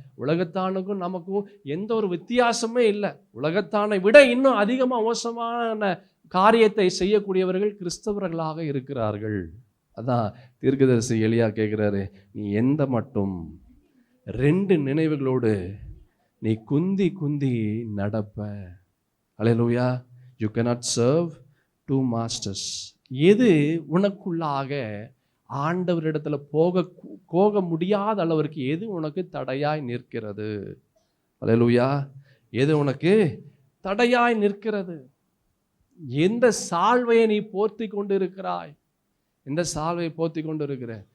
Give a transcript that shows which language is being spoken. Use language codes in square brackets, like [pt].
[ta] உலகத்தானுக்கும் நமக்கும் எந்த ஒரு வித்தியாசமே இல்லை. உலகத்தானை விட இன்னும் அதிகமாக மோசமான காரியத்தை செய்யக்கூடியவர்கள் கிறிஸ்தவர்களாக இருக்கிறார்கள். அதான் தீர்க்கதரிசி எலியா கேட்கிறாரு, நீ எந்த மட்டும் 2 நினைவுகளோடு நீ குந்தி குந்தி நடப்ப. அல்லேலூயா. [en] You cannot serve two masters. [ta] எது உனக்குள்ளாக ஆண்டவரிடத்துல போக முடியாத அளவிற்கு எது உனக்கு தடையாய் நிற்கிறது? அல்லேலூயா. எது உனக்கு தடையாய் நிற்கிறது? எந்த சால்வையை நீ போர்த்தி கொண்டு இருக்கிறாய்? எந்த சால்வையை போர்த்தி கொண்டு இருக்கிற?